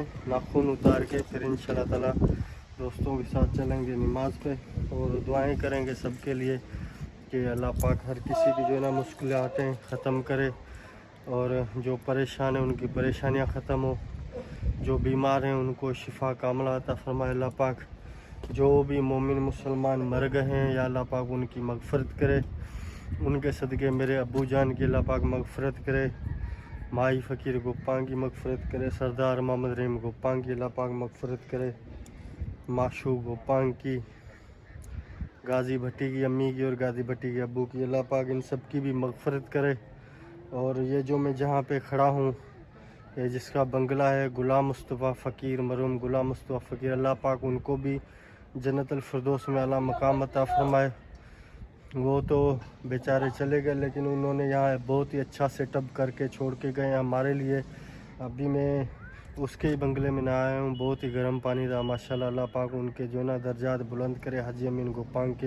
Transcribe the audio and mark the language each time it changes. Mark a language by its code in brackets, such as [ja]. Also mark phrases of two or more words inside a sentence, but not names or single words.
[hi] नाखून उतार के फिर [ar] إن شاء الله تعالى [hi] दोस्तों के साथ चलेंगे नमाज पे और दुआएं करेंगे सबके लिए कि अल्लाह पाक हर किसी की जो है ना मुश्किलातें ख़त्म करे और जो परेशान है उनकी परेशानियां ख़त्म हो, जो बीमार हैं उनको शिफा कामला अता फरमाए अल्लाह पाक। जो भी मोमिन मुसलमान मर गए हैं या अल्लाह पाक उनकी मगफ़रत करे, उनके सदक़े मेरे अब्बू जान की अल्लाह पाक मगफ़रत करे, माई फ़कीर गोपांग की मगफ़रत करे, सरदार मोहम्मद रहीम गोपांग की अल्लाह पाक मगफ़रत करे, माशूक गोपांग की, गाज़ी भट्टी की अम्मी की और गाज़ी भट्टी के अब्बू की अल्लाह पाक इन सब की भी मगफ़रत करे। और ये जो मैं जहाँ पे खड़ा हूँ, ये जिसका बंगला है गुलाम मुस्तफ़ा फ़कीर, मरहूम गुलाम मुस्तफ़ा फ़कीर, अल्लाह पाक उनको भी [ar] جنة الفردوس [hi] में आला मकाम अता फरमाए। वो तो बेचारे चले गए लेकिन उन्होंने यहाँ बहुत ही अच्छा सेटअप करके छोड़ के गए हमारे लिए। अभी मैं उसके ही बंगले में ना आया हूँ, बहुत ही गर्म पानी था माशाल्लाह। अल्लाह पाक उनके जो ना दर्जात बुलंद करे हाजी अमीन गोपांग के।